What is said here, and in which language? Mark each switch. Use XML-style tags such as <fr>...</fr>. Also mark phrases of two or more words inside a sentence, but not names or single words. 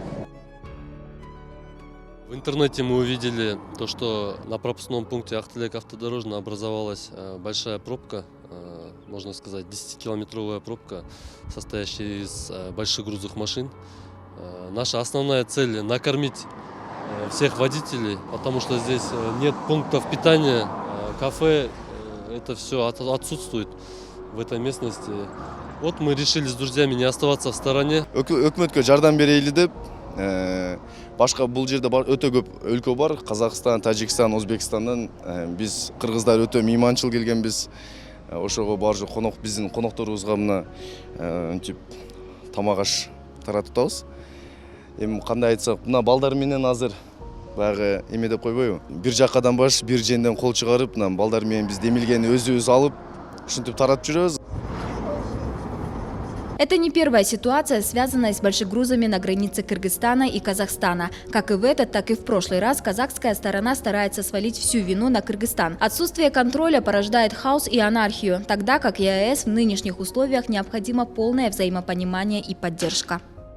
<ru>В интернете мы увидели то, что на пропускном пункте Актелек-Автодорожной образовалась большая пробка, можно сказать 10-километровая пробка, состоящая из больших грузовых машин. Наша основная цель – накормить всех водителей, потому что здесь нет пунктов питания, кафе, это все отсутствует в этой местности. Вот мы решили с друзьями не оставаться в стороне.</ru> <ky>Өкмөткө жардам берели деп, башка бул жерде өтө көп өлкө бар. Казакстан, Тажикстан, Өзбекстандан биз кыргыздар өтө мейманчыл келгенбиз. Ошого баржы конок биздин конокторубузга мына ынтип тамак аш таратып атабыз. Эми кандай айтсак, мына балдар менен азыр баягы эме деп койбойбу? Бир жакадан баш, бир женден кол чыгарып, мына балдар менен биз демилгени өзүбүз алып, ушинтип таратып жүрөбүз.</ky> <ru>Это не первая ситуация, связанная с большегрузами на границе Кыргызстана и Казахстана. Как и в этот, так и в прошлый раз казахская сторона старается свалить всю вину на Кыргызстан. Отсутствие контроля порождает хаос и анархию, тогда как ЕАЭС в нынешних условиях необходимо полное взаимопонимание и поддержка.</ru>